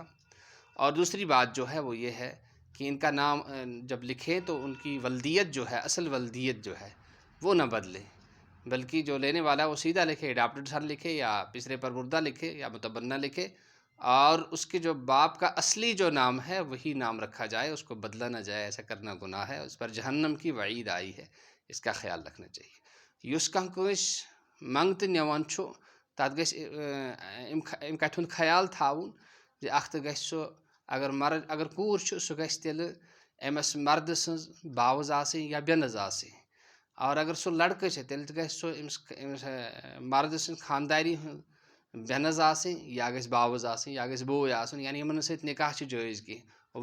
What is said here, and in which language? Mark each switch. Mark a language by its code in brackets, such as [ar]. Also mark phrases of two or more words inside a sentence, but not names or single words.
[ur] اور دوسری بات جو ہے وہ یہ ہے کہ ان کا نام جب لکھیں تو ان کی ولدیت جو ہے، اصل ولدیت جو ہے وہ نہ بدلے، بلکہ جو لینے والا ہے وہ سیدھا لکھے، [en] adopted son [ur] لکھے یا پسر پروردہ لکھے یا متبنہ لکھے، اور اس کے جو باپ کا اصلی جو نام ہے وہی نام رکھا جائے، اس کو بدلا نہ جائے۔ ایسا کرنا گناہ ہے، اس پر جہنم کی وعید آئی ہے، اس کا خیال رکھنا چاہیے۔ [ks] یس کانٛہہ کٲنٛسہِ منٛگتہٕ نِوان چھُ تَتھ گژھِ اَمہِ کَتھِ ہُنٛد خیال تھاوُن زِ اَکھ تہٕ گژھِ سُہ اگر کوٗر چھُ سُہ گژھِ تیٚلہِ أمِس مردٕ سٕنٛز باوٕز آسٕنۍ یا بیٚنٕز آسٕنۍ، اور اگر سُہ لڑکہٕ چھِ تیٚلہِ تہِ گژھِ سُہ أمِس مردٕ سٕنٛدِ خانٛداری ہٕنٛز بیٚنٕز آسٕنۍ یا گژھِ باوٕز آسٕنۍ یا گژھِ بوے آسُن، یعنی یِمن سۭتۍ نکاح چھُ جٲیز کینٛہہ۔